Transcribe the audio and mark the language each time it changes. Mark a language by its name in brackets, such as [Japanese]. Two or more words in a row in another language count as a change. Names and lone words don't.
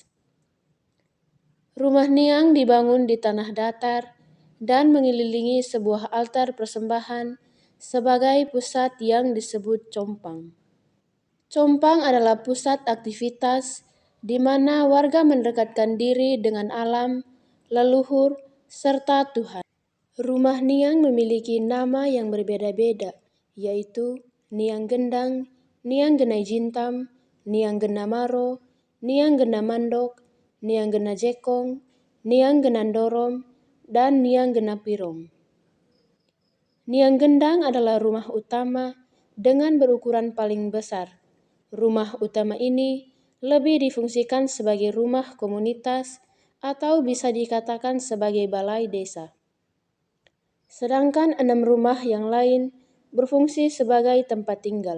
[Indonesian] Rumah Niang dibangun di tanah datar dan mengelilingi sebuah altar persembahan sebagai pusat yang disebut compang. Compang adalah pusat aktivitas di mana warga mendekatkan diri dengan alam, leluhur, serta Tuhan. Rumah Niang memiliki nama yang berbeda-beda, yaitu Niang Gendang, Niang Genai Jintam, Niang Gena Maro, Niang Gena Mandok, Niang Gena Jekong, Niang Gena Dorom, dan Niang Gena Pirong. Niang Gendang adalah rumah utama dengan berukuran paling besar. Rumah utama ini lebih difungsikan sebagai rumah komunitas atau bisa dikatakan sebagai balai desa. Sedangkan 6 rumah yang lain berfungsi sebagai tempat tinggal.